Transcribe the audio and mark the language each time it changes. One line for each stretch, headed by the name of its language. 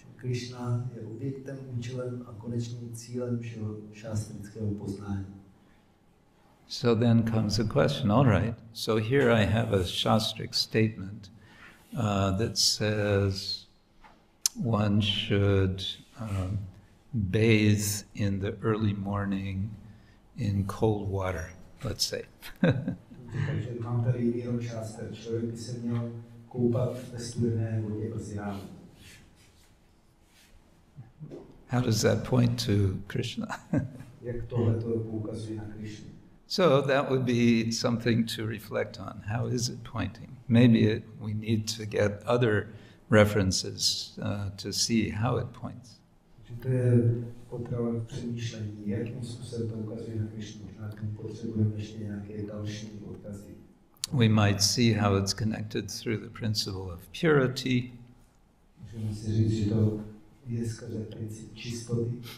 Czech: Krishna je objektem, účelem a konečným cílem všeho šástrického poznání.
English: So then comes a question, all right, so here I have a Śāstric statement that says one should bathe in the early morning in cold water, let's say.
Czech: Takže mám tady výrok šáster. Člověk by se měl koupat ve studené vodě brzy ráno.
English: How does that point to Krishna?
Czech: Jak tohle to poukazuje na Krishnu?
English: So that would be something to reflect on. How is it pointing? Maybe we need to get other references to see how it points.
Czech: To je potrava k přemýšlení, jakým způsobem to ukazuje na Krishnu. Možná k tomu potřebujeme ještě nějaké další odkazy.
English: We might see how it's connected through the principle of purity.
Czech: Můžeme si říct, že to je skrze princip čistoty.